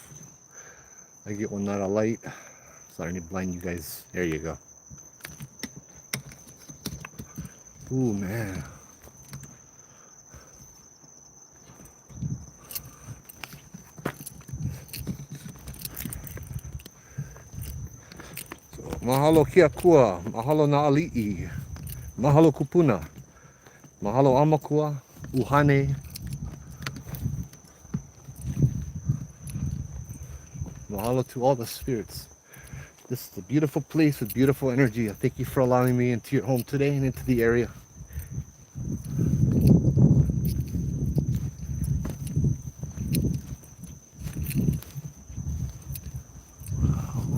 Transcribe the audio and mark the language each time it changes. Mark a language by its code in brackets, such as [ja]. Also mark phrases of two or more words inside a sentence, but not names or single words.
[en] I get one not a light. Sorry to blind you guys. There you go. Ooh, man. So, [haw] mahalo kia kua. Mahalo na ali'i. Mahalo kupuna. Mahalo amakua. Uhane. [en] Mahalo to all the spirits. This is a beautiful place with beautiful energy. I thank you for allowing me into your home today and into the area. Wow.